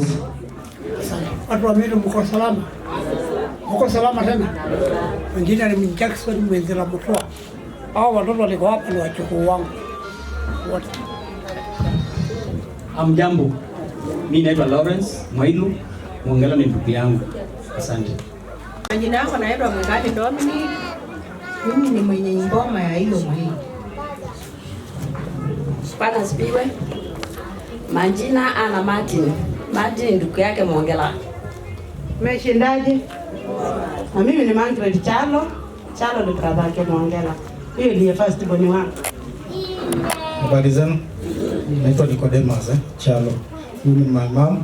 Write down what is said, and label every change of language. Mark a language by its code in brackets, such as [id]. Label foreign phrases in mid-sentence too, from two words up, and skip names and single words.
[sw] Watu wa Meru mko salama? Mko salama tena? Wengine ni Jackson Mwenzela Mutua. Hao watoto walikuwa hapa ni wachukuu wangu. Wote. Hamjambo. Mimi naitwa Lawrence Mwailu. Mwongela ni ndugu yangu. Asante. Majina yako naitwa Mungati Dominic. Mimi ni mwenye ngoma ya hilo mahindi. Bwana asifiwe. Majina Ana Martin. Martin ndugu yake Mwongela. Umeshindaje? Na mimi ni Margaret Chalo. Chalo ni brother yake Mwongela. Hiyo ndiye [en] first born [sw] wangu. Habari zenu? Naitwa Nicodemus Chalo. Mimi ni [en] my mom.